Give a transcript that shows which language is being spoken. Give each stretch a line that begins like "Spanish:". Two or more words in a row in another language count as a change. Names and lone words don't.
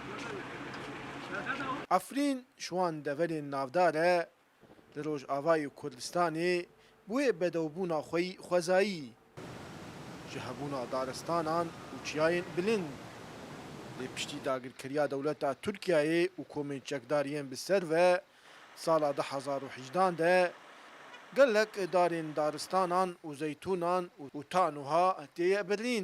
Kurdish: عفرین شوان دەڤەرێن ناودارە لە ڕۆژئاوای کوردستانê بوێ بەدەوبوونا xwe yî xwezayî ji hebûna daristanan û çiyayên bilind lê piştî dagirkariya dewleta Tirkiyeyê û komên çekdariyên bi ser ve sala 2018 de gelek darên daristanan û zeytûnan û tanûha têye birîn.